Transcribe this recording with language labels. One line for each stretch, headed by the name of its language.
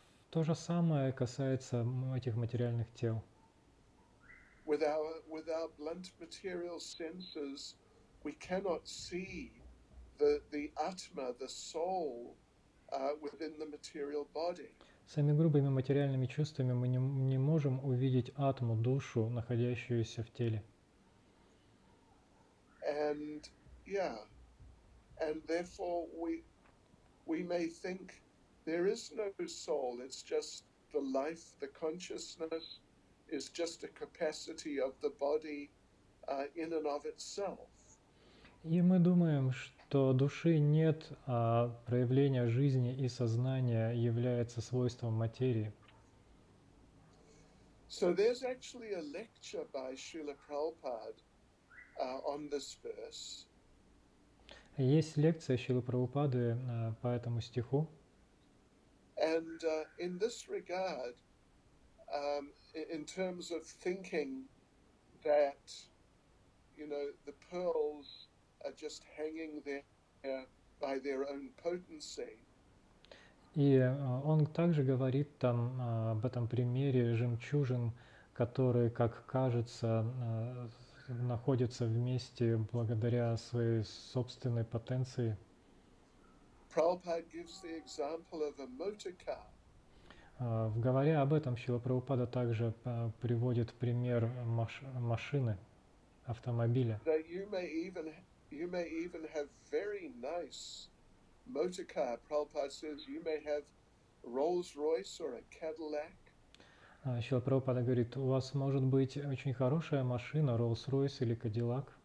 Russian: То же самое касается этих материальных тел.
English: with our blunt material senses, we cannot see the atma, the soul, within the material body.
Russian: Своими грубыми материальными чувствами мы не можем увидеть атму, душу, находящуюся в теле.
English: And therefore we may think there is no soul, it's just the life, the consciousness is just a capacity of the body in and of itself.
Russian: И мы думаем, что души нет, а проявление жизни и сознания является свойством материи.
English: So there's actually a lecture by Srila Prabhupada on this verse.
Russian: Есть лекция Шрилы Прабхупады по этому стиху.
English: And in this regard, in terms of thinking that, the pearls are just hanging there by their own potency.
Russian: И он также говорит там об этом примере жемчужин, которые, как кажется, находятся вместе благодаря своей собственной потенции.
English: Prabhupada gives the example of a motor car.
Russian: Говоря об этом, Шрила Прабхупада также приводит пример машины, автомобиля.
English: That you may even have very nice motor car. Prabhupada says you may have Rolls Royce or a Cadillac.
Russian: Шрила Прабхупада говорит, у вас может быть очень хорошая машина, Rolls-Royce или Cadillac.